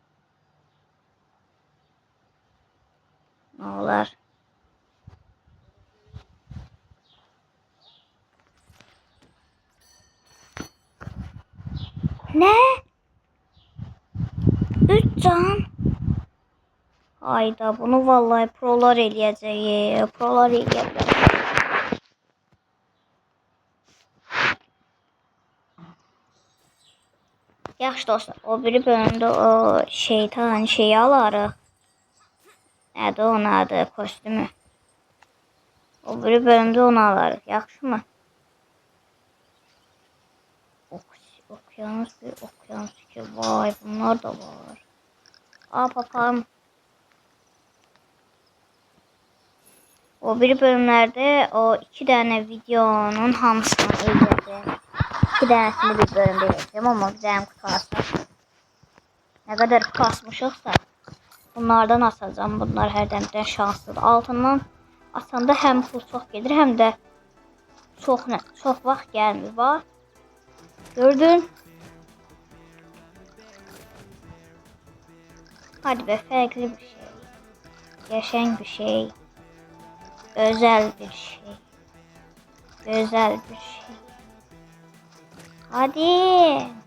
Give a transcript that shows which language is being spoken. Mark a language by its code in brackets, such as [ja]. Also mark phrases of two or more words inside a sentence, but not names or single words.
[tr] Ne olur. Ne? [az] 3 can. Hayda bunu vallahi prolar eləyəcək. Prolar eləyəcək. Yaxşı dostlar, o biri bölümdə o şeytan şeyi alarıq. Nədir onun adı, kostümü. O biri bölümdə onu alarıq, yaxşı mı? [tr] Okyanus bir okyanus ki, vay bunlar da var. [az] Aa papağım. O biri bölümlerde o 2 tane videonun hamısını eləyəcəm. 2 tanesini bir bölümde eləyəcəm, amma bizəm qutarsın. Ne kadar kasmışıqsa bunlardan asacağım. Bunlar hərdən şanslıdır. Altından asanda həm pul çox gedir, həm də çox vaxt gəlmir. Bax. Gördün? Hadi be, fərqli bir şey. [tr] Yaşayan bir şey. Özel bir şey. Özel bir şey. Hadi.